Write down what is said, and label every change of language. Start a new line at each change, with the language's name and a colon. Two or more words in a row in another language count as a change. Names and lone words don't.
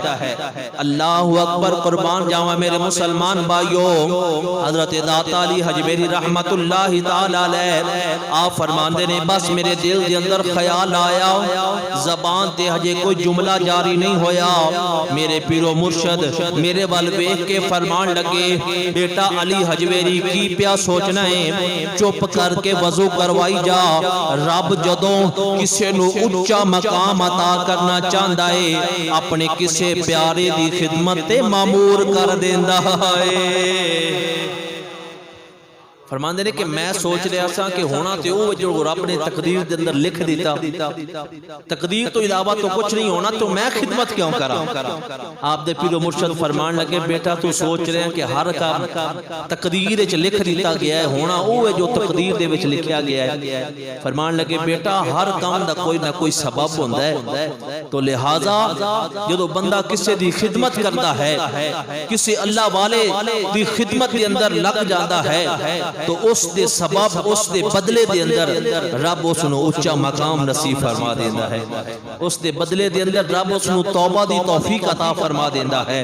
Arabic: اللہ اکبر،
Punjabi: قربان جاواں میرے مسلمان بھائیو، حضرت داتا علی حجویری
Arabic: رحمت اللہ تعالی علیہ
Punjabi: آپ فرماندے نے بس میرے دل دے اندر خیال آیا، زبان تے ہجے کوئی جملہ جاری نہیں ہویا، میرے پیر و مرشد میرے وال ویکھ کے فرمان لگے بیٹا علی حجویری کی پیا سوچنا ہے، چپ کر کے وضو کروائی جا، رب جدوں کسے نو اونچا مقام عطا کرنا چاہندا ہے اپنے کسے پیارے دی خدمت تے مامور کر دیندا ہے۔ فرماندے نے کہ میں سوچ رہا سا کہ ہونا تے وہ جو رب نے تقدیر دے اندر لکھ دیتا، تقدیر تو علاوہ تو کچھ نہیں ہونا، تو میں خدمت کیوں کرا؟ آپ دے پیر و مرشد فرمان لگے بیٹا تو سوچ رہے ہیں کہ ہر کام تقدیر وچ لکھ دیتا گیا ہے، ہونا وہ جو تقدیر دے وچ لکھیا گیا ہے۔ فرمان لگے بیٹا ہر کام دا کوئی نہ کوئی سبب ہوندا ہے، تو لہٰذا جدو بندہ کسے دی خدمت کرتا ہے، کسے اللہ والے دی خدمت دے اندر لگ جاتا ہے تو اس دے سبب اس دے بدلے دے اندر رب اس نو اونچا مقام نصیب فرما دیندا ہے، اس دے بدلے دے اندر رب اس نو توبہ دی توفیق عطا فرما دیندا ہے۔